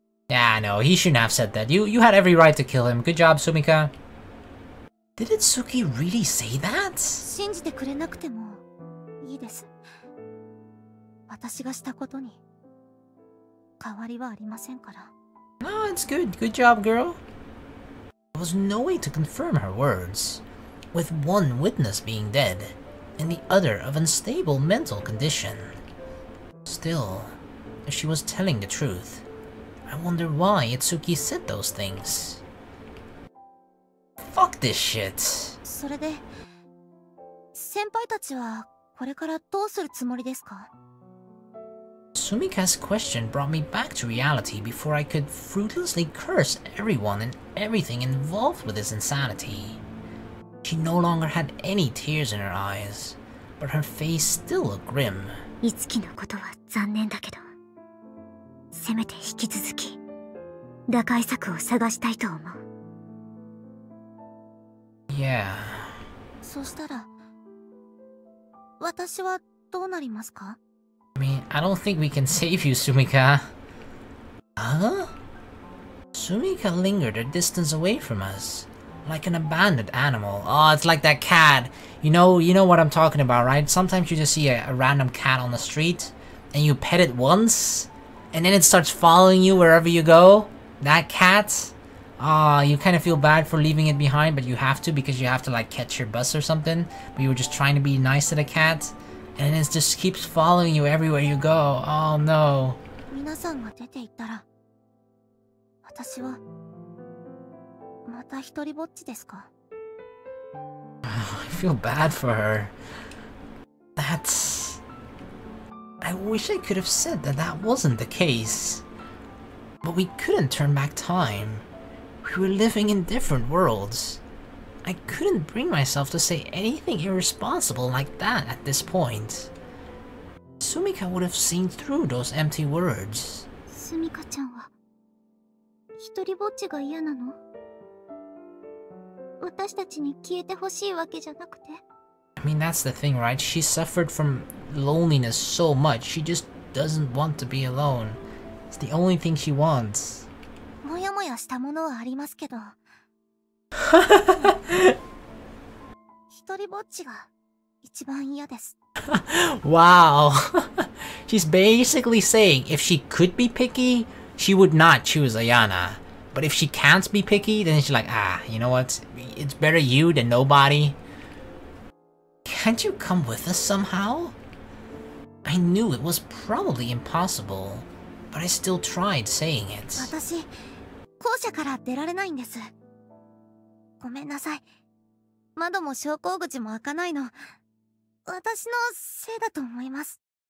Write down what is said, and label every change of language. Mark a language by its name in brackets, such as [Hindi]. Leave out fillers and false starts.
[English] Yeah, no, he shouldn't have said that. You had every right to kill him. Good job, Sumika. Did Itsuki really say that? [Japanese] 信じてくれなくてもいいです。私がしたことに変わりはありませんから。 [English] No, it's good. Good job, girl. There was no way to confirm her words, with one witness being dead and the other of unstable mental condition. Still, if she was telling the truth, I wonder why Itsuki said those things. Fuck this shit. [Japanese] それで、先輩たちはこれからどうするつもりですか? [English] Sumika's question brought me back to reality before I could fruitlessly curse everyone and everything involved with his insanity. She no longer had any tears in her eyes, but her face still looked grim. [Japanese] いつきのことは残念だけど、せめて引き続き打開策を探したいと思う。 [English] Yeah. [Japanese] そしたら、私はどうなりますか? [English] I mean, I don't think we can save you, Sumika. Huh? Sumika lingered a distance away from us, like an abandoned animal. Oh, it's like that cat. You know what I'm talking about, right? Sometimes you just see a random cat on the street, and you pet it once, and then it starts following you wherever you go. That cat. Ah, you kind of feel bad for leaving it behind, but you have to because you have to like catch your bus or something. But you were just trying to be nice to the cat, and it just keeps following you everywhere you go. Oh no. [Japanese] 皆さんが出て行ったら、私はまた一人ぼっちですか? [English] I feel bad for her. That's... I wish I could have said that wasn't the case. But we couldn't turn back time. We were living in different worlds. I couldn't bring myself to say anything irresponsible like that at this point. Sumika would have seen through those empty words. [Japanese] Sumika ちゃんは一人ぼっちが嫌なの? 私たちに消えてほしいわけじゃなくて? [English] I mean, that's the thing, right? She suffered from loneliness so much. She just doesn't want to be alone. It's the only thing she wants. [Japanese] もやもやしたものはありますけど。一人ぼっちが一番嫌です。 [English] Wow. She's basically saying if she could be picky, she would not choose Ayana. But if she can't be picky, then she's like, ah, you know what? It's better you than nobody. Can't you come with us somehow? I knew it was probably impossible, but I still tried saying it. [Japanese] 私、校舎から出られないんです。ごめんなさい。窓も昇降口も開かないの、私のせいだと思います。